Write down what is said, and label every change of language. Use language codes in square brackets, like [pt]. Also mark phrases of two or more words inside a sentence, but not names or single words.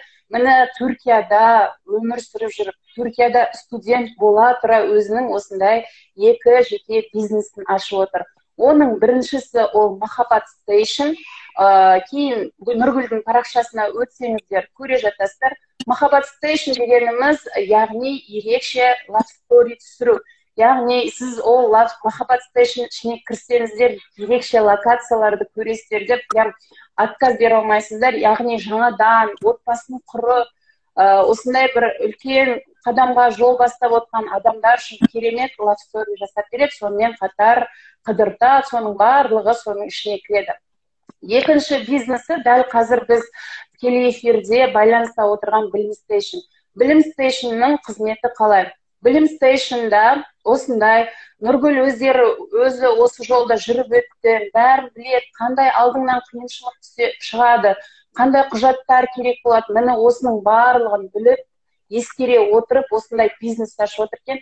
[kk] Міне Түркияда өмір сүріп жүріп, Түркияда студент бола тұра өзінің осындай 2 жеке бизнесін ашып отыр. Оның біріншісі ол Махаббат Station. Кейін Нұргүлдің парақшасына өтсеңіздер көре жатасыздар. Махаббат Station дегеніміз, яғни ерекше [en] love story [kk] түсіру. Яғни сіз ол Махаббат Station ішіне кірсеңіздер, ерекше локацияларды көресіздер деп, отказ бере алмайсыздар. Яғни жаңадан отбасын құрып, осындай бір үлкен қадамға жол бастап отқан адамдар үшін керемет [en] love story [kk] жасап береді, сонымен қатар қыдыртады, соның барлығы соның ішіне кіреді. Екінші бизнесі дәл қазір біз тікелей эфирде байланыста отырған Білім Station. Білім Station'ның қызметі қалай? Білім Station'да осындай Нұргүл өзі осы жолда жүріп өтті, бәрін біледі, қандай алдыңнан қиыншылық шығады, қандай құжаттар керек болады, міне осының барлығын біліп, ескере отырып осындай бизнес ашып отыр екен.